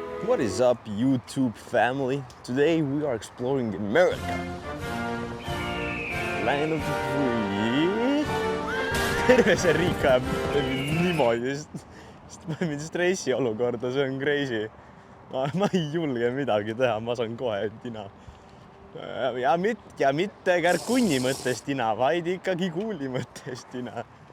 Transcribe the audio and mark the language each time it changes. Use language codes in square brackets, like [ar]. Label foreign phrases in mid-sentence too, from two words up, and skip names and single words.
[en] What is up, YouTube family? Today we are exploring America. Land of the free. [et] Terve see riik ajab niimoodi, sest ma olen stressiolukorda, see on crazy. Ma ei julge midagi teha, ma saan kohe tina. Ja mitte Kärkunni mõttes tina, vaid ikkagi Kuuli mõttes tina.